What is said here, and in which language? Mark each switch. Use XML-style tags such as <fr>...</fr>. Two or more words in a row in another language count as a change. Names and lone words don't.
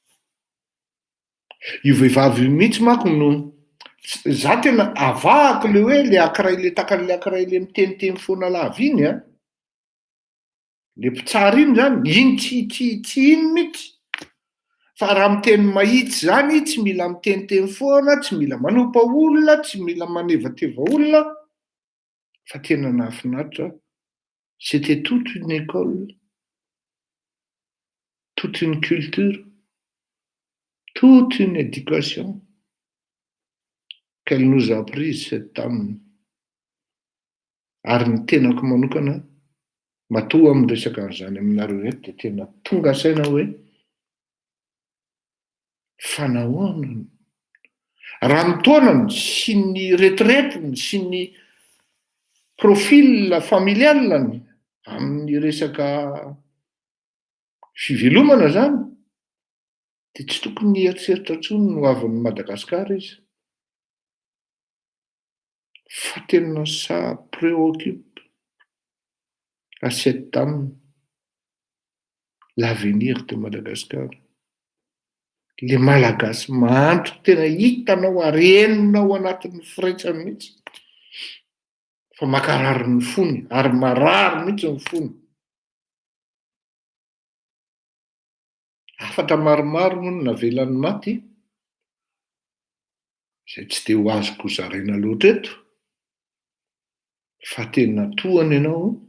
<mg>Io vehivavy mihitsy manko no za tena avahako le hoe le akiray le takan'le akiray le miteniteny foana lava iny le mpitsara iny zany iny tsy iny mihitsy fa raha miteny mahitsy zany tsy mila miteniteny foana, tsy mila manompa olona, tsy mila manevateva olona fa tena nahafinaritra.</mg> <fr>C'était toute une école, toute une culture, toute une éducation qu'elle nous a appris cette dame.</fr> <mg>Ary ny tenako manokana matoa amin'ny resaka an'izany aminareo eto de tena tonga saina hoe fanahoana raha ny taonany sy ny retiretiny sy ny profil familialany amin'ny resaka fivelomana zany de tsy tokony hieritseritra intsony no avin'ny Madagasikara izy fa tena</mg> <fr>ça préoccupe à cette dame l'avenir de Madagascar.</fr> <mg>Le malagasy mahandro tena hitanao arenonao anatin'ny firaitsany mihitsy fa makarary ny fony ary marary mihitsy ny fony. Afatra maromaro moa no navelan'ny maty izay tsy de ho azoko zaraina loatra eto fa tena tohany ianao</mg>